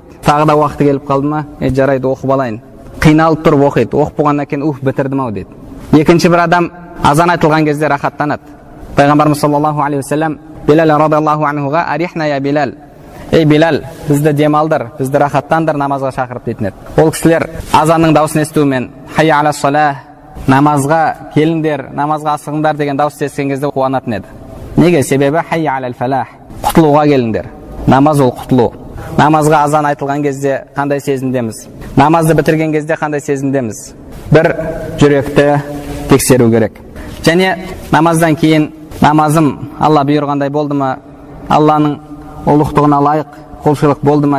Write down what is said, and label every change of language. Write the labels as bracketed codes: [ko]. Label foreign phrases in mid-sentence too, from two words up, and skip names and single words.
[kk] Тағы да уақыты келіп қалды ма, жарайды оқып алайын. Қиналып тұрып оқиды, оқып болғаннан кейін бітірдім ау дейді. Екінші бір адам азан айтылған кезде рахаттанады. Пайғамбарымыз [ar] صلى الله عليه وسلم [kk] Билал [ar] رضي الله عنه أرحنا يا بلال, [kk] ей Билал, бізді демалдыр, бізді рахаттандыр намазға шақырып дейтін еді. Ол кісілер азанның дауысын естуімен [ar] حي على الصلاة, [kk] намазға келіңдер, намазға асығыңдар деген дауыс естіген кезде қуанатын еді. Неге? Себебі [ar] حي على الفلاح, [kk] құтылуға келіңдер. Намаз ол құтылу. Намазға азан айтылған кезде қандай сезімдеміз? Намазды бітірген кезде қандай сезімдеміз? Бір жүректі тексеру керек. Және намаздан кейін намазым Алла бұйырғандай болды ма, Алланың ұлықтығына лайық құлшылық болды ма